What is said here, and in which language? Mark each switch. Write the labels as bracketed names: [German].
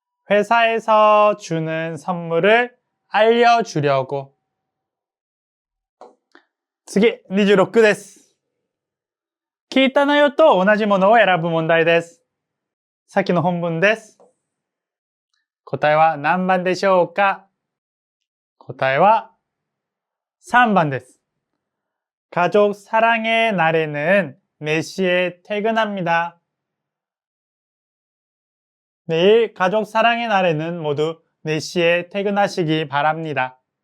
[Korean] 회사에서 주는 선물을 알려주려고. [Japanese] 次、26です. 聞いた内容と同じものを選ぶ問題です。さっきの本文です。答えは何番でしょうか？答えは3번です. [Korean] 가족 사랑의 날에는 4시에 퇴근합니다. 내일 가족 사랑의 날에는 모두 4시에 퇴근하시기 바랍니다.